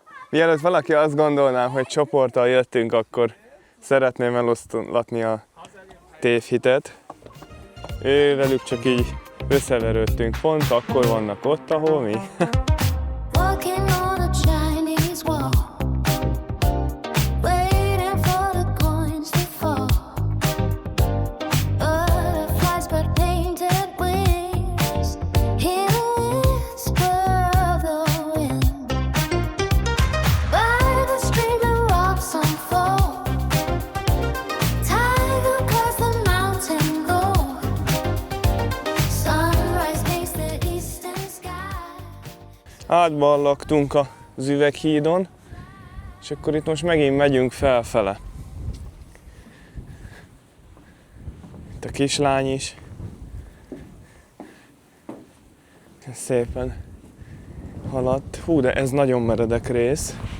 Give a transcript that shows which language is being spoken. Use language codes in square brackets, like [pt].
[hu] Mielőtt valaki azt gondolná, hogy csoporttal jöttünk, akkor szeretném eloszlatni a tévhitet. Velük csak így összeverődtünk, pont akkor vannak ott, ahol mi. [en] Walking on a Chinese wall, waiting for the coins to fall. Butterflies but painted wings, hear the whisper of the wind. By the stream the rocks unfold, tide across the mountain gold. Sunrise paints the eastern sky. [hu] Átballagtunk az üveghídon, és akkor itt most megint megyünk felfele. Itt a kislány is. Szépen haladt. Hú, de ez nagyon meredek rész.